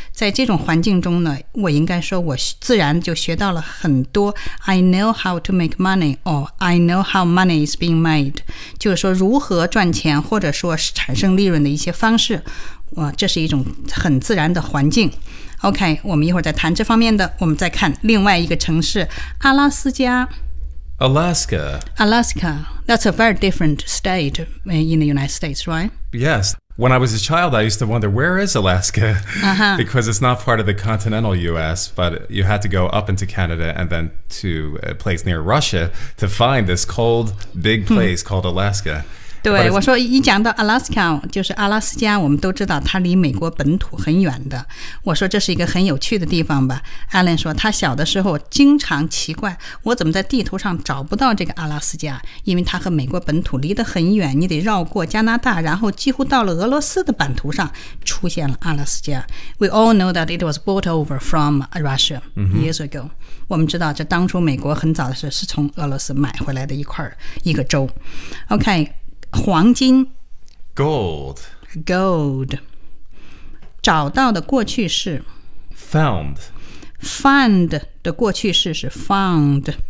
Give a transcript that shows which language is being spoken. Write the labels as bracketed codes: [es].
[zh] 在这种环境中呢，我应该说我自然就学到了很多 I know how to make money or I know how money is being made. 就是说如何赚钱或者说产生利润的一些方式。这是一种很自然的环境。OK, 我们一会儿再谈这方面的我们再看另外一个城市阿拉斯加 [en] Alaska Alaska, that's a very different state in the United States, right? Yes, when I was a child I used to wonder where is Alaska? Because it's not part of the continental US but you had to go up into Canada and then to a place near Russia to find this cold big place called Alaska [zh] 对，我说一讲到 Alaska 就是阿拉斯加，我们都知道它离美国本土很远的。我说这是一个很有趣的地方吧。Alan 说他小的时候经常奇怪，我怎么在地图上找不到这个阿拉斯加，因为它和美国本土离得很远，你得绕过加拿大，然后几乎到了俄罗斯的版图上出现了阿拉斯加。 [en] We all know that it was brought over from Russia years ago、嗯、 [zh] 我们知道这当初美国很早的时候是从俄罗斯买回来的一块一个州。 OK、嗯，黄金 [en] Gold [zh] Gold 找到的过去式 [en] Found [zh] Find 的过去式是 Found。